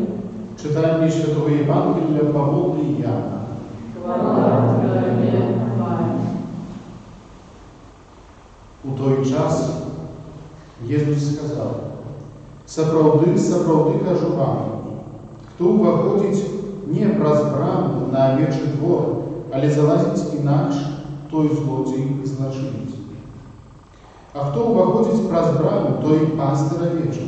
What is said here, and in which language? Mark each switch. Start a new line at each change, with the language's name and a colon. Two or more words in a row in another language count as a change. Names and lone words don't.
Ukrainian: Читання Святого Євангелія Павла і Яна. Хвала Тобі, Пане. У той час Єсус сказав:
Belarusian: «Сапраўды, сапраўды кажу вам, хто ўваходзіць не праз браму на авечы двор, але залазіць інакш, той злодзей і злачынец. А хто ўваходзіць праз браму, той пастыр авечак.